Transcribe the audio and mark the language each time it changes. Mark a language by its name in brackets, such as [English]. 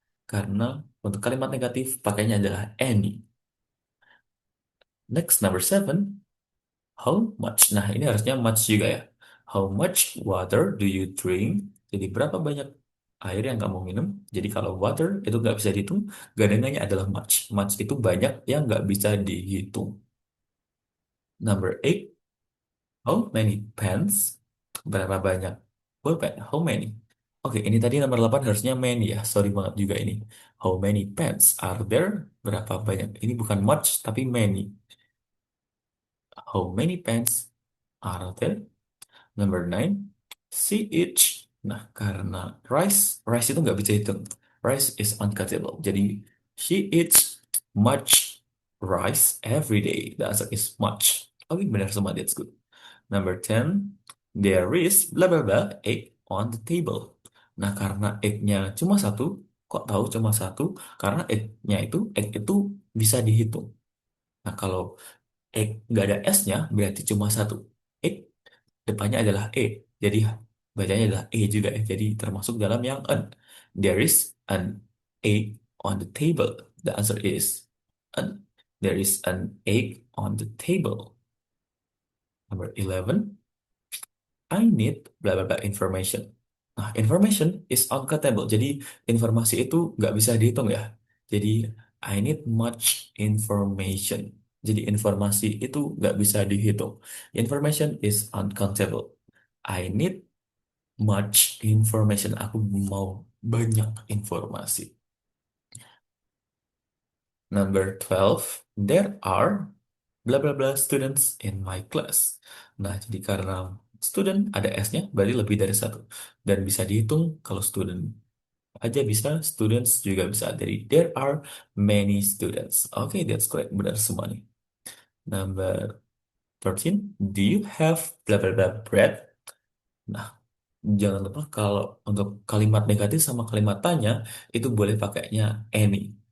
[Indonesian] Karena untuk kalimat negatif pakainya adalah any. [English] Next, number seven. How much? [Indonesian] Nah, ini harusnya much juga ya. [English] How much water do you drink? [Indonesian] Jadi berapa banyak air yang kamu minum? Jadi kalau water itu nggak bisa dihitung, gandengannya adalah much. Much itu banyak yang nggak bisa dihitung. [English] Number eight, how many pens? [Indonesian] Berapa banyak pulpen? [English] How many? [Indonesian] Oke, ini tadi nomor 8 harusnya many ya. Sorry banget juga ini. [English] How many pens are there? [Indonesian] Berapa banyak? Ini bukan much, tapi many. [English] How many pens are there? Number 9, see each. [Indonesian] Nah, karena rice itu nggak bisa hitung. [English] Rice is uncountable. Jadi, she eats much rice every day? The answer is much. [Indonesian] Oke, benar semua. [English] That's good. Number 10, there is blah blah blah egg on the table. [Indonesian] Nah, karena egg-nya cuma satu, kok tahu cuma satu? Karena egg itu bisa dihitung. Nah, kalau egg nggak ada S-nya, berarti cuma satu. Egg depannya adalah E. Jadi bacanya adalah E juga ya. Jadi termasuk dalam yang an. [English] There is an egg on the table. The answer is an. There is an egg on the table. Number 11. I need blah blah blah information. Nah, information is uncountable. [Indonesian] Jadi informasi itu nggak bisa dihitung ya. [English] Jadi I need much information. [Indonesian] Jadi informasi itu nggak bisa dihitung. [English] Information is uncountable. I need much information. [Indonesian] Aku mau banyak informasi. [English] Number 12, there are blah blah blah students in my class. [Indonesian] Nah, jadi karena student ada S-nya, berarti lebih dari satu. Dan bisa dihitung kalau student aja bisa, students juga bisa. [English] Jadi there are many students. Oke, that's correct. [Indonesian] Benar semua nih. [English] Number 13, do you have blah blah blah bread? [Indonesian] Nah, jangan lupa kalau untuk kalimat negatif sama kalimat tanya itu boleh pakainya any.